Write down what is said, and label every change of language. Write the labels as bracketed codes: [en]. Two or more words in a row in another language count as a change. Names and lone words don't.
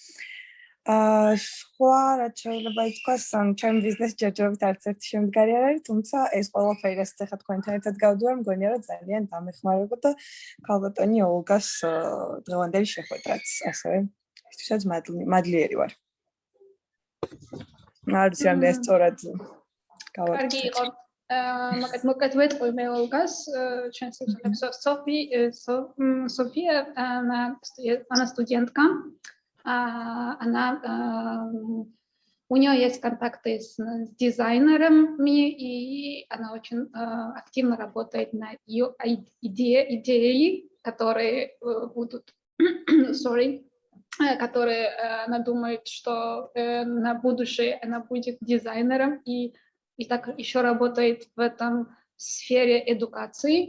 [ka] სხვა რაც შეიძლება ითქვას, ჩემ ბიზნეს ჯერჯერობით არც ერთი შემდგარი არ არის, თუმცა ეს ყველაფერი რაც ახლა თქვენთან ერთად გავდივარ, მგონია რომ ძალიან დამეხმარება და ქალბატონი Olga-ს დღევანდელი შეხვედრაც ასევე ისთვისაც მადლიერი ვარ. არ ვიცი რამდენი სწორად გავაკეთე. კარგი იყო. მოკლედ ვეტყვი მე Olga-ს ჩვენს სიახლეებს [ru] София, она студентка, она у нее есть контакты с дизайнерами, и она очень активно работает на ее идеи, которые будут, которые она думает, что на будущее она будет дизайнером и так еще работает в этом сфере эдукации.